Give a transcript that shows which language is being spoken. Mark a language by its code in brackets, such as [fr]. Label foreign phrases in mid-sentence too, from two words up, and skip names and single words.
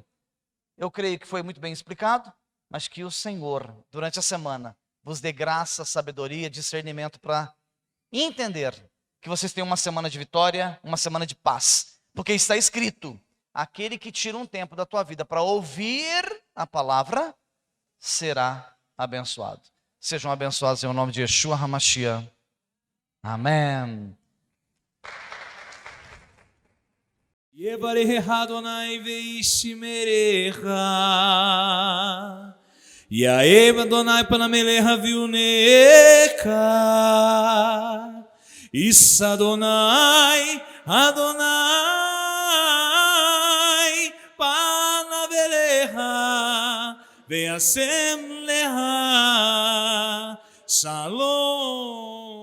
[pt] Eu creio que foi muito bem explicado, mas que o Senhor, durante a semana, vos dê graça, sabedoria, discernimento para entender que vocês têm uma semana de vitória, uma semana de paz. Porque está escrito, aquele que tira um tempo da tua vida para ouvir a palavra, será abençoado. Sejam abençoados em nome de Yeshua HaMashiach. Amém. [he] יברך אדוני וישמרך, יאהב אדוני פניו אליך ויונק, יישא אדוני פניו אליך וישם לך Shalom.